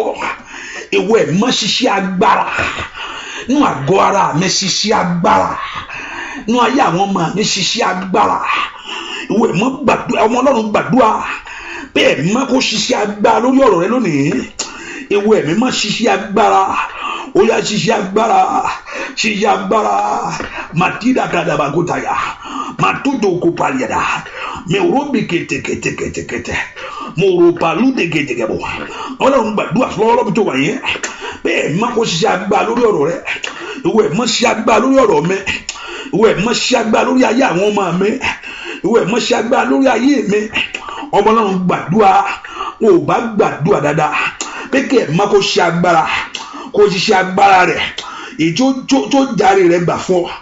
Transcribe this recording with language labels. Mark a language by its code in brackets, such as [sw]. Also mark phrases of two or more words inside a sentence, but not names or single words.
[yo] Ìwọ ẹ̀mí mọ́ ṣiṣẹ́ agbára nínú àgọ́ ara mi, ṣiṣẹ́ agbára nínú ayé àwọn ọmọ mi, ṣiṣẹ́ agbára. Ìwọ ẹ̀mí mọ́ gbàdúrà, ọmọ Ọlọ́run gbàdúrà pé ẹ̀mí mọ́ kó ṣiṣẹ́ agbára lórí ọ̀rọ̀ rẹ lónìí. Ìwọ ẹ̀mí mọ́ ṣiṣẹ́ agbára, ó yá ṣiṣẹ́ agbára, ṣiṣẹ́ agbára. Matida kadabagotaya, matudo kopaliada, merobi kete, moropalu de gedegebo. Ọlọ́run gbàdúrà lọ́wọ́ bí tó wà yẹn pé ẹ̀mí mọ́ kó ṣiṣẹ́ agbára lórí ọ̀rọ̀ rẹ. Ìwọ ẹ̀mí mọ́ ṣiṣẹ́ agbára lórí ọ̀rọ̀ mi, ìwọ ẹ̀mí mọ́ ṣiṣẹ́ agbára lórí ayé àwọn ọmọ mi, ìwọ ẹ̀mí mọ́ ṣiṣẹ́ agbára lórí ayé mi. Ọmọ Ọlọ́run gbàdúrà, ò bá gbàdúrà dáadáa pé kí ẹ̀mí mọ́ kó ṣiṣẹ́ agbára, kó ṣiṣẹ́ agbára rẹ̀ èyí tó járe rẹ̀ gbà fún ọ.